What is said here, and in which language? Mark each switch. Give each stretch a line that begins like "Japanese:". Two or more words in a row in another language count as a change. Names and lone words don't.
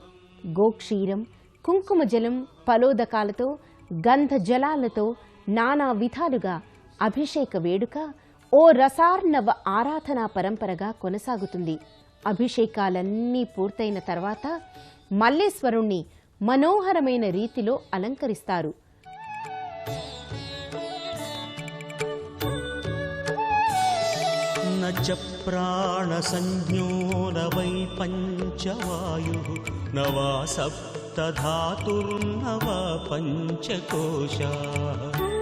Telugu: గోక్షీరం, కుంకుమ జలం, ఫలోదకాలతో, గంధ జలాలతో నానా విధాలుగా అభిషేక వేడుక ఓ రసార్ణవ ఆరాధనా పరంపరగా కొనసాగుతుంది. అభిషేకాలన్నీ పూర్తయిన తర్వాత మల్లేశ్వరుణ్ణి మనోహరమైన రీతిలో అలంకరిస్తారు.
Sanskrit: च प्राणसंज्ञो न वै पञ्चवायुः न वा सप्तधातुर्न वा पञ्चकोशाः